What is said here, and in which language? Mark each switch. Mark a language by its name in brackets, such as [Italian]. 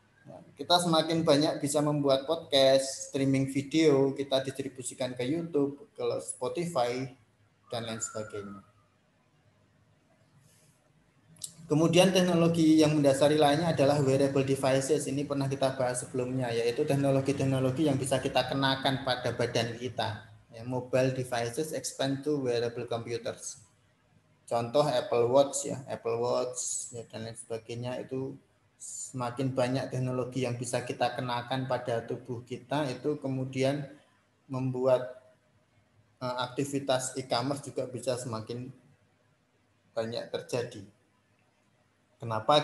[Indonesian] Nah, kita semakin banyak bisa membuat podcast, streaming video, kita distribusikan ke YouTube, ke Spotify, dan lain sebagainya. Kemudian teknologi yang mendasari lainnya adalah wearable devices. Ini pernah kita bahas sebelumnya, yaitu teknologi-teknologi yang bisa kita kenakan pada badan kita. [English] Ya, mobile devices expand to wearable computers. [Indonesian] Contoh Apple Watch ya, dan lain sebagainya, itu semakin banyak teknologi yang bisa kita kenakan pada tubuh kita, itu kemudian membuat aktivitas e-commerce juga bisa semakin banyak terjadi. Kenapa?